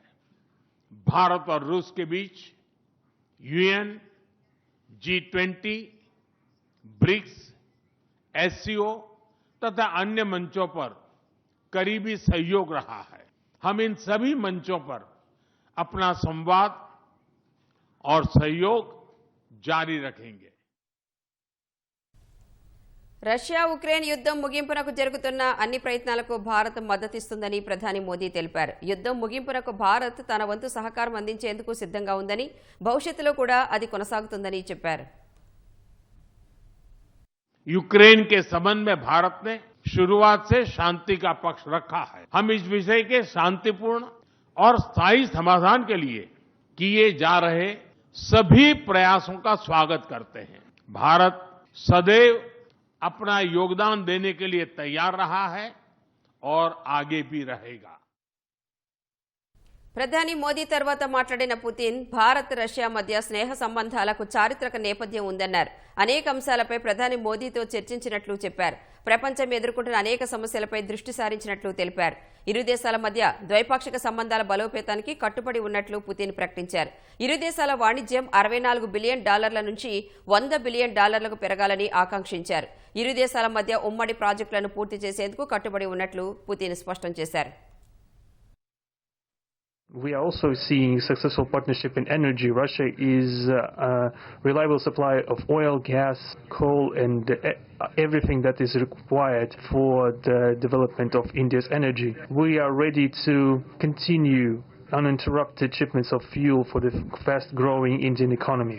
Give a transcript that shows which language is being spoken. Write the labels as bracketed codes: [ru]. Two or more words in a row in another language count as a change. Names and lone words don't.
[hi] भारत और रूस के बीच यूएन, G20, ब्रिक्स, एससीओ तथा अन्य मंचों पर करीबी सहयोग रहा है. हम इन सभी मंचों पर अपना संवाद और सहयोग जारी रखेंगे. [te] రష్యా ఉక్రెయిన్ యుద్ధం ముగింపునకు జరుగుతున్న అన్ని ప్రయత్నాలకు భారత్ మద్దతిస్తుందని ప్రధాని మోదీ తెలిపారు. యుద్ధం ముగింపునకు భారత్ తన వంతు సహకారం అందించేందుకు సిద్ధంగా ఉందని, భవిష్యత్తులో కూడా అది కొనసాగుతుందని చెప్పారు. [hi] यूक्रेन के संबंध में भारत ने शुरुआत से शांति का पक्ष रखा है. हम इस विषय के शांतिपूर्ण और स्थायी समाधान के लिए किए जा रहे सभी प्रयासों का स्वागत करते हैं। भारत सदैव अपना योगदान देने के लिए तैयार रहा है और आगे भी रहेगा। [te] ప్రధాని మోదీ తర్వాత మాట్లాడిన పుతిన్ భారత్ రష్యా మధ్య స్నేహ సంబంధాలకు చారిత్రక నేపథ్యం ఉందన్నారు. అనేక అంశాలపై ప్రధాని మోదీతో చర్చించినట్లు చెప్పారు. ప్రపంచం ఎదుర్కొంటున్న అనేక సమస్యలపై దృష్టి సారించినట్లు తెలిపారు. ఇరు దేశాల మధ్య ద్వైపాక్షిక సంబంధాల బలోపేతానికి కట్టుబడి ఉన్నట్లు పుతిన్ ప్రకటించారు. ఇరు దేశాల వాణిజ్యం $64 బిలియన్ నుంచి $100 బిలియన్ పెరగాలని ఆకాంక్షించారు. ఇరు దేశాల మధ్య ఉమ్మడి ప్రాజెక్టులను పూర్తి చేసేందుకు కట్టుబడి ఉన్నట్లు పుతిన్ స్పష్టం చేశారు. [en] We are also seeing successful partnership in energy. Russia is a reliable supplier of oil, gas, coal, and everything that is required for the development of India's energy. We are ready to continue uninterrupted shipments of fuel for the fast-growing Indian economy.